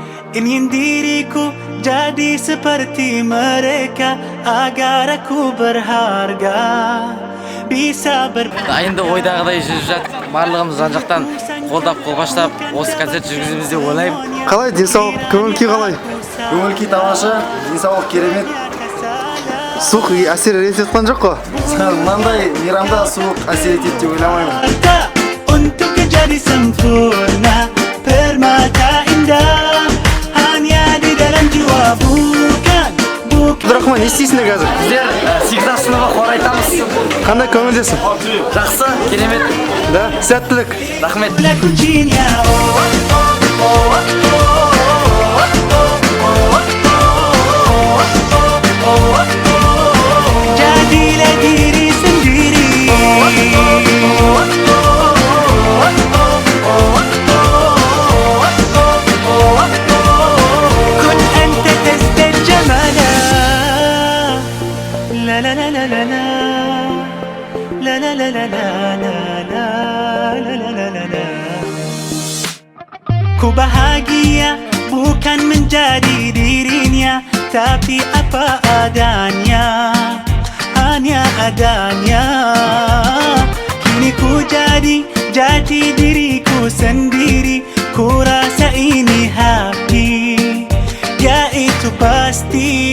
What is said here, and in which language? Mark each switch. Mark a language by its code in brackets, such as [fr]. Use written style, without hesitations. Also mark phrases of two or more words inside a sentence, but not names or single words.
[id] Ingin diriku jadi seperti mereka agar aku berharga bisa [kk] Енді ойдағыдай жүріп жатыр. Барлығымыз жан-жақтан қолдап қолпаштап осы концерт жүргіземіз деп ойлаймын. Қалай денсаулық, көңіл-күй қалай? Көңіл-күй тамаша, денсаулық керемет. Суық әсер етіп жатқан жоқ қой? Мынандай мейрамда суық әсер етеді деп ойламаймын. [id] Untuk jadi sempurna permata indah hanya di dalam jiwa bukan [kk] Абдурахман, не істейсіңдер қазір? Біздер сегізінші сыныбы хор айтамыз. Қандай көңілдесің? Жақсы, керемет. Да, сәттілік. Рахмет. la cucina [id] jadilah diri sendiri [ar] كن أنت تزدد جمالا la la la la la la la la la la la la la la la la la [id] Ku bahagia bukan menjadi dirinya tapi apa adanya hanya adanya kini ku jadi jati diriku sendiri ku rasa ini happy ya itu pasti